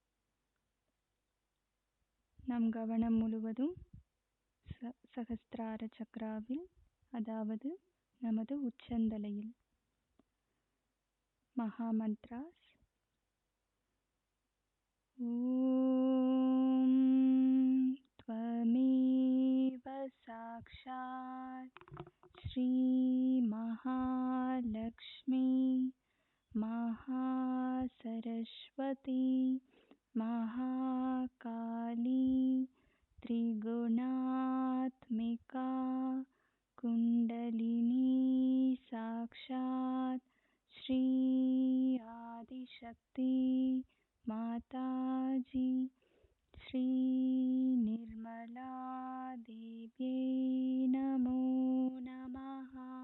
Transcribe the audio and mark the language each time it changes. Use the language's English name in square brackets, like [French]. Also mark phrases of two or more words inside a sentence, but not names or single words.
[Tamil] நம் கவனம் முழுவதும் சகஸ்திரார சக்ராவில், அதாவது நமது உச்சந்தலையில். [Sanskrit] महा मन्त्रास्। ॐ त्वमेव साक्षात् श्री महालक्ष्मी महालक्ष्मी महासरस्वती महाकाली त्रिगुणात्मिका कुण्डलिनी साक्षात् श्री आदिशक्ति माताजी श्री निर्मला देव्यै नमो नमः।